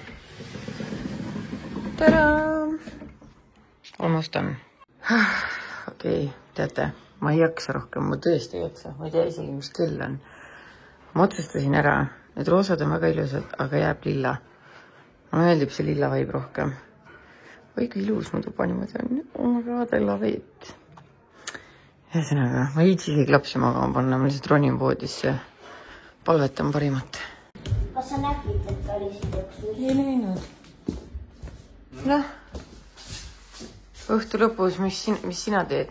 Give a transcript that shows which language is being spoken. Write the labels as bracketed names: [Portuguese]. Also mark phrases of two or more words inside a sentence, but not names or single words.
[English] Tada! Almost on. [Estonian] Okei, teate, ma ei jaksa rohkem, ma tõesti ei jaksa. Ma ei tea isegi, mis kell on. Ma otsustasin ära. Need roosad on väga ilusad, aga jääb lilla. Mulle meeldib see lilla vaib rohkem. Või kui ilus mu tuba niimoodi on. [English] Oh my god, I love it. [Estonian] Ühesõnaga, ma ei viitsi isegi lapsi magama panna, ma lihtsalt ronin poodisse ja palvetan parimat. Kas sa nägid, et oli siin üks? Ei näinud. Noh, õhtu lõpus, mis sina teed?